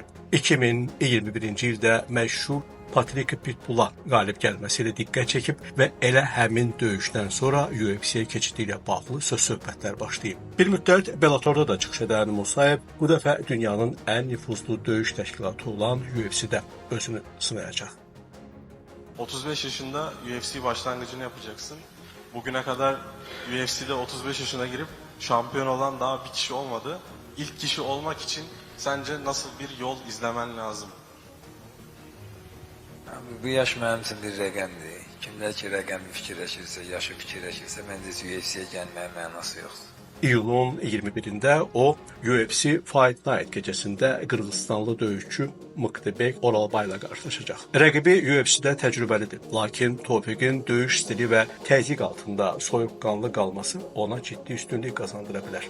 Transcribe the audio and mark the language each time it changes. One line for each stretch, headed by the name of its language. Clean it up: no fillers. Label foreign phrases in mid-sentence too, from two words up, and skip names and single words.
Azerbaijani: 2021-ci ildə məşhur Patrik Pitbull'a qalib gəlməsi ilə diqqət çəkib və elə həmin döyüşdən sonra UFC-yə keçidi ilə bağlı söz-söhbətlər başlayıb. Bir müddət Bellator'da da çıxış edən Musayev bu dəfə dünyanın ən nüfuzlu döyüş təşkilatı olan UFC-də özünü sınayacaq.
Turkish: 35 yaşında UFC başlangıcını yapacaksın. Bugüne kadar UFC'de 35 yaşına girip şampiyon olan daha bir kişi olmadı. İlk kişi olmak için sence nasıl bir yol izlemen lazım?
Azerbaijani: Bu yaş mənim üçün bir rəqəmdir. Kimlər ki rəqəmi fikirləşirsə, yaşı fikirləşirsə, məncə UFC-yə gəlməyə mənası yoxdur. İyulun 21'ində o UFC Fight Night gecəsində Qırğızstanlı döyüşçü Mıktıbek Oralbayla qarşılaşacaq. Rəqibi UFC-də təcrübəlidir, lakin Tofiqin döyüş stili və təzyiq altında soyuqqanlı qalması ona ciddi üstünlük qazandıra bilər.